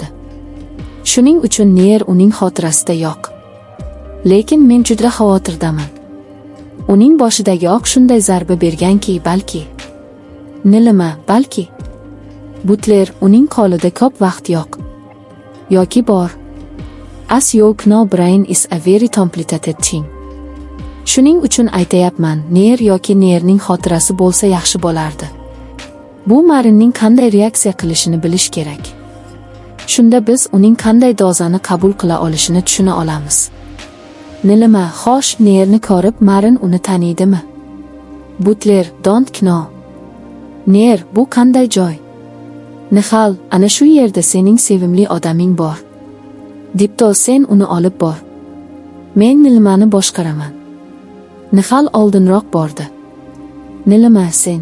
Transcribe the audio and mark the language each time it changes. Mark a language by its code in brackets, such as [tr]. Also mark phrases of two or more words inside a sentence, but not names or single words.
[uz] Shuning uchun Neyer uning xotirasida yo'q. Lekin men juda xavotirdaman. Uning boshidagi oq shunday zarba berganki, balki. Nilima, balki. Butler, uning qo'lida ko'p vaqt yo'q. Yoki bor. [en] As you know, brain is a very complicated thing. [uz] Shuning uchun aytayapman, Neyer yoki Neyerning xotirasi bo'lsa yaxshi bo'lardi. Bu Marinning qanday reaksiya qilishini bilish kerak. Shunda biz uning qanday dozani qabul qila olishini tushuna olamiz. Nilima, xo'sh, Neyerni ko'rib Marin uni taniydimi? [en] Butler, don't know. [uz] Neyer, bu qanday joy? Nihal, ana shu yerda sening sevimli odaming bor. Dipto, sen uni olib bor. Men Nilimani boshqaraman. Nihal oldinroq bordi. Nilima, sen.